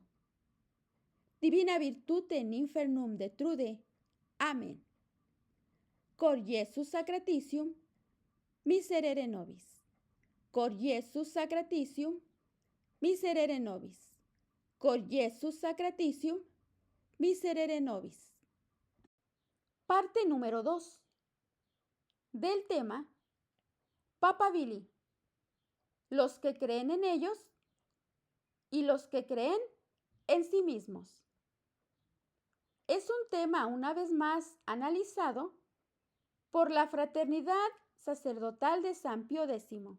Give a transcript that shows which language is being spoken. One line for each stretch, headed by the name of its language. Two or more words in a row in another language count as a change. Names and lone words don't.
Latin: Divina virtute in infernum detrude. Amén. Cor Iesus sacratitium, miserere nobis. Cor Iesus sacratitium, miserere nobis. Cor Iesus sacratitium, miserere nobis.
Spanish: Parte número 2 del tema Papabili, los que creen en ellos y los que creen en sí mismos. Es un tema una vez más analizado por la Fraternidad Sacerdotal de San Pío X.